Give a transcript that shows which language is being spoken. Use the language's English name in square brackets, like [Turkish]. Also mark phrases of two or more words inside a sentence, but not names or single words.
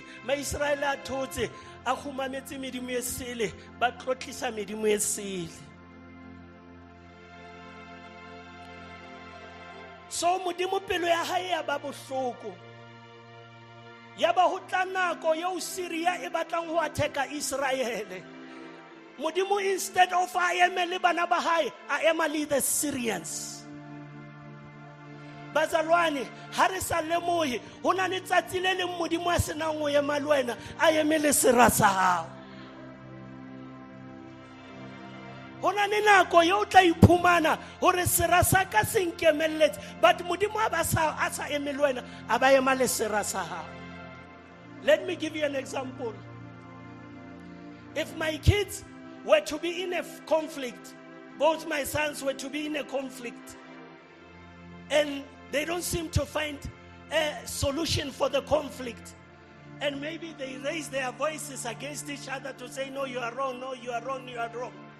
[Southern Sotho] Maisraele a thotse a khumametse medimo e sele ba tlotlisa medimo e sele. So modimo pelo ya hae ya ba bohloko ya ba ho tla nako yo Syria e batlang ho attack Israel. Modimo [English] instead of [Southern Sotho] a emele bana ba hae a emale [English] the Syrians. [Southern Sotho] bazalwane ha re sa lemohe ho na le tsatsi le leng Modimo a senang ho ema le wena a eme le sera sa hao. Ho na le nako eo o tla iphumana hore sera sa ka se nkemelletse, but Modimo a sa eme le wena a ba ema le sera sa hao. [English] Let me give you an example. If my kids were to be in a conflict, both my sons were to be in a conflict, and they don't seem to find a solution for the conflict, and maybe they raise their voices against each other to say, no, you are wrong, no, you are wrong, you are wrong.